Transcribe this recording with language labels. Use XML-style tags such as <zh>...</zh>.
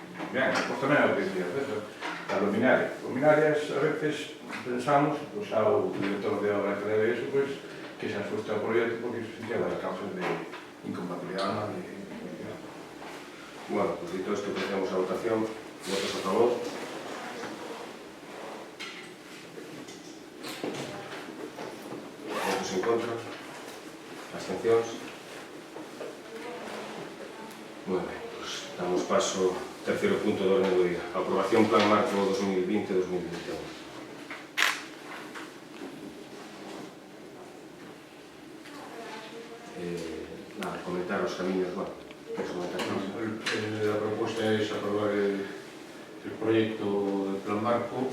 <gl>Ben, pois tamén é o que dicía, as luminarias a veces pensamos, pois xa o director de obra que debe eso, pois que se asusta o proxecto porque se lleva as causas de incompatibilidade. Bueno, pues dito isto, procedemos a votación. Votos a favor. Votos en contra. Abstencións. Moi ben, pues damos paso ao terceiro punto do orden do día. Aprobación Plan Marco 2020-2021. Nada, comentar os camiños, bueno, que son</gl> <es>La propuesta es aprobar el proyecto del Plan Marco,</es>